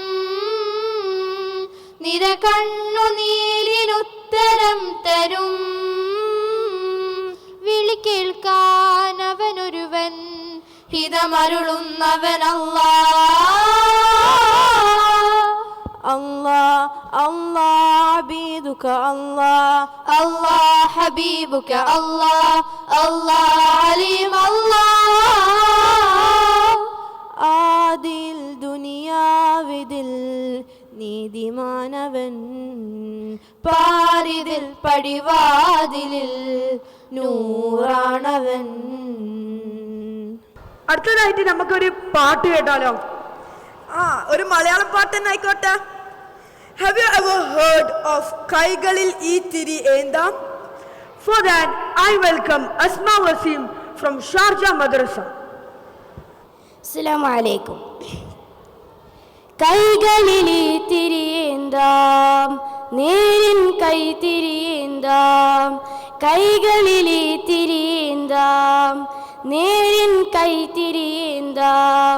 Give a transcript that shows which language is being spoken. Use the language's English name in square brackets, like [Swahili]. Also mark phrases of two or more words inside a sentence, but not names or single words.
[Malayalam] നിരകണ്ണു നീലിനുത്തരം തരും. വിളി കേൾക്കാൻ അവനൊരുവൻ, ഹിതമരുളുന്നവൻ [Arabic] الله الله عبيدك الله الله حبيبك الله الله عليم الله. [Malayalam] ആദിൽ ദുനിയാവിതിൽ നീതിമാനവൻ, പാരിതിൽ പടിവാതിലിൽ നൂറാണവൻ. അടുത്തതായിട്ട് നമുക്കൊരു പാട്ട് കേട്ടാലോ? ഒരു മലയാളം പാട്ട് തന്നെ ആയിക്കോട്ടെ. [English] Have you ever heard of [Malayalam] കൈകളിൽ ഈ തിരി ഏന്താം? [English] For that, I welcome Asma Wasim from Sharjah Madrasa. [Arabic] السلام عليكم. [Malayalam] കൈകളിൽ തിരിയേന്താം, നേരിൻ കൈ തിരിയേന്താം. കൈകളിൽ തിരിയേന്താം, നേരിൻ കൈ തിരിയേന്താം.